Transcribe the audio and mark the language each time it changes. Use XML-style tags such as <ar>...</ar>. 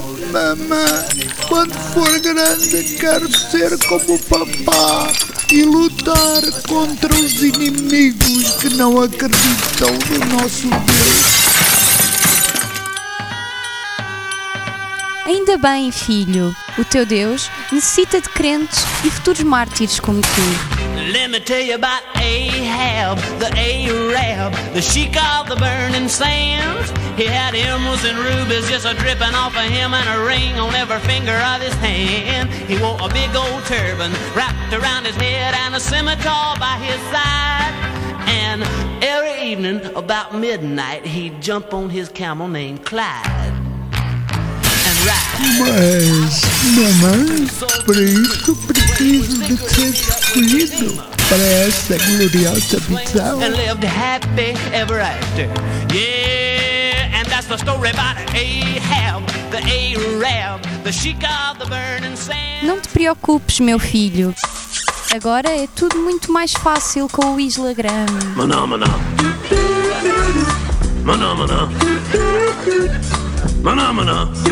<pt>Mama, quando for grande, quero ser como o papá e lutar contra os inimigos que não acreditam no nosso Deus. Ainda bem, filho, o teu Deus necessita de crentes e futuros mártires como tu.</pt> <en>Let me tell you about Ahab, the Arab, the sheikh of the burning sands. He had emeralds and rubies just a-dripping off of him and a ring on every finger of his hand. He wore a big old turban wrapped around his head and a scimitar by his side. And every evening about midnight he'd jump on his camel named Clyde.</en> <pt>Mas, mamãe, para isso preciso de ser escolhido para essa gloriosa missão.</pt> <en>And lived happy ever after. Yeah, and that's the story about Ahab, the Arab, the sheik of the burning sand.</en> <pt>Não te preocupes, meu filho. Agora é tudo muito mais fácil com o Islagram. Maná, maná. Maná, maná. Maná, maná.</pt>